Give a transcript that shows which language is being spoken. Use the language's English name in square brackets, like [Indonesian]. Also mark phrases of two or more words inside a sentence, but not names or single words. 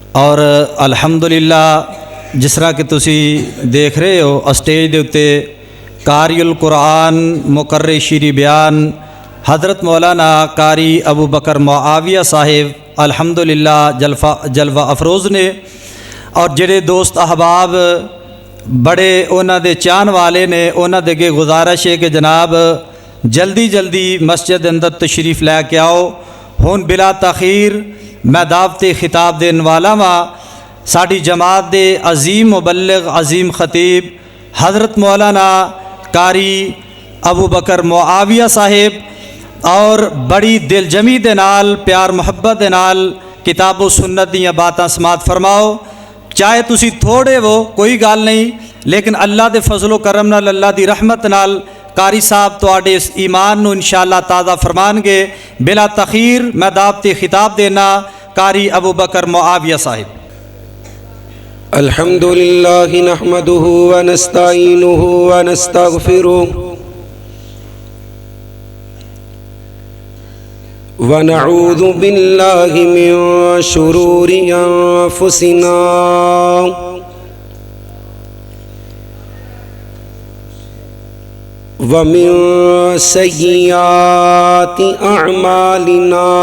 [Punjabi] اور الحمدللہ جس طرح کہ تسی دیکھ رہے ہو اسٹیج دے اتے قاری القرآن مقرر شیری بیان حضرت مولانا قاری ابو بکر معاویہ صاحب الحمدللہ جلوہ افروز نے، اور جڑے دوست احباب بڑے انہاں دے چاہن والے نے انہاں دے کے گزارش ہے کہ جناب جلدی جلدی مسجد اندر تشریف لے کے آؤ۔ ہن بلا تاخیر میں دعوت خطاب دین والا ہاں ساڈی جماعت دے عظیم مبلغ عظیم خطیب حضرت مولانا قاری ابو بکر معاویہ صاحب، اور بڑی دل جمی دے نال پیار محبت دے نال کتاب و سنت دیاں باتاں سماعت فرماؤ۔ چاہے تسی تھوڑے ہو کوئی گل نہیں، لیکن اللہ دے فضل و کرم نال اللہ دی رحمت نال قاری صاحب تواڈے اس ایمان نو انشاءاللہ تازہ فرمان گے۔ بلا تخیر میں دعوت خطاب دینا قاری ابو بکر معاویہ صاحب۔ [Arabic] الحمدللہ نحمده ونستعینه ونستغفره ونعوذ باللہ من شرور انفسنا ومن سیئات اعمالنا